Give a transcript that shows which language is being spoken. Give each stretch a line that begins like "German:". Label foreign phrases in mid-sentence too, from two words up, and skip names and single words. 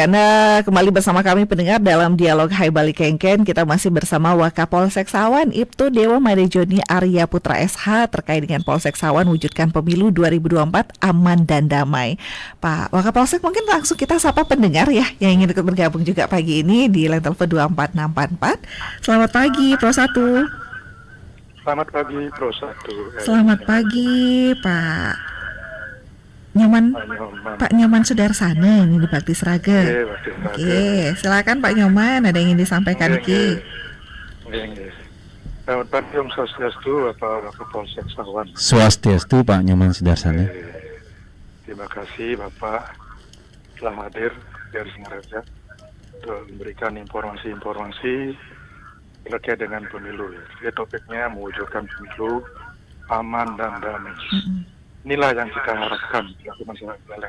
Indonesian: Anda kembali bersama kami pendengar dalam dialog Hai Bali Kengken. Kita masih bersama Wakapolsek Sawan, Ibtu Dewa Madejoni Arya Putra SH terkait dengan Polsek Sawan wujudkan pemilu 2024 aman dan damai. Pak Wakapolsek, mungkin langsung kita sapa pendengar ya yang ingin ikut bergabung juga pagi ini di line telepon 24644. Selamat pagi Pro 1. Selamat pagi Pro 1. Selamat pagi Pak Nyoman, Pak Nyoman Sudarsana ini di Bakti Sraga. Oke, silakan Pak Nyoman, ada yang ingin disampaikan Ki. Selamat pagi Om Swastiastu, Bapak Wakapolsek Sawan. Swastiastu Pak Nyoman Sudarsana. Terima kasih Bapak telah hadir dari Singaraja untuk memberikan informasi-informasi terkait dengan pemilu. Jadi topiknya mewujudkan pemilu aman dan damai. Inilah yang kita harapkan bagi masyarakat Buleleng.